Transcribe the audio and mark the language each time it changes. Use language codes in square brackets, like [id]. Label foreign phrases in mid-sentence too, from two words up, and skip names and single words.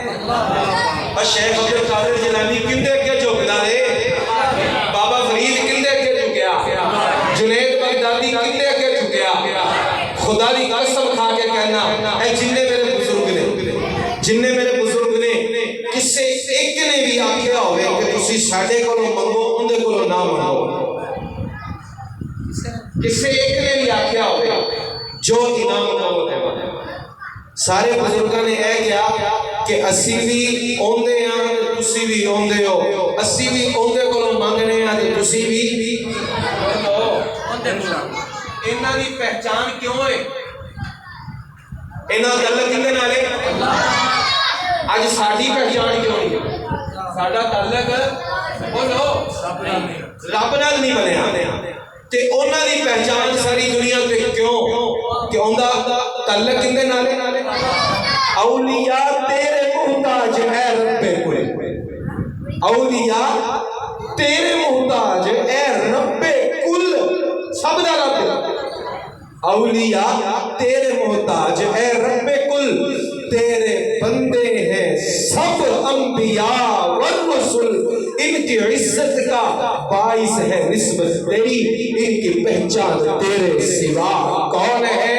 [pa] اور شیخ عبد القادر جیلانی کندے کے جھکنا ہے، بابا فرید کندے کے جھکیا، جنید بغدادی کندے کے جھکیا۔ خدا دی قسم کھا کے کہنا اے جننے میرے بزرگ نے کسے ایک نے بھی آکھیا ہوئے کہ تسی ساڈے کولوں منگو اندے کولوں نہ منگو، کسے ایک نے بھی آکھیا ہوئے جو انعام کو دے۔ سارے بزرگاں نے اے کیا کہ اسی بھی اوندے ہیں تسی بھی اوندے ہو، اسی بھی اوندے کولوں مانگنے ہیں تسی بھی اوندے ہو۔ انہاں دی پہچان کیوں ہے؟ انہاں تعلق کدے نال ہے؟ اج ساڈی پہچان کیوں نہیں؟ ساڈا تعلق بولو رب نال نہیں بنیا، تے انہاں دی پہچان ساری دنیا تے کیوں کہ اوندا تعلق کدے نال ہے؟ [ur] اولیاء تیرے محتاج اے رب کل، اولیاء تیرے محتاج اے رب کل، سب دا رب۔ اولیاء تیرے محتاج اے رب کل، تیرے بندے ہیں سب انبیاء والرسل، ان کی عزت کا باعث ہے نسبت تیری، ان کی پہچان تیرے سوا کون ہے؟